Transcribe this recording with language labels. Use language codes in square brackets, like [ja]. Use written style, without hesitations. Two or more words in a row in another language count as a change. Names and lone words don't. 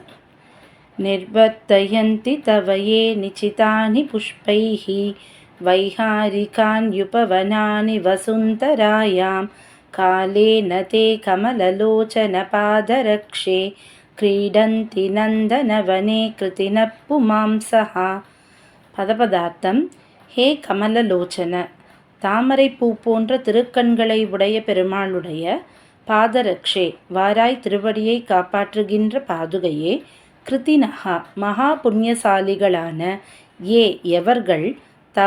[sa] निर्वर्तयन्ति तव ये निचितानि पुष्पैः वैहारिकान्युपवनानि वसुन्धरायां कालेन ते कमललोचनपादरक्षे क्रीडन्ति नन्दनवने कृतिनः पुमांसः. [ta] பதபதார்த்தம். [sa] हे कमललोचन, [ta] தாமரை பூ போன்ற திருக்கண்களை உடைய பெருமாளுடைய பாதரக்ஷே, வாராய் திருவடியை காப்பாற்றுகின்ற பாதுகையே, கிருத்தினஹா மகா புண்ணியசாலிகளான ஏ எவர்கள், தவ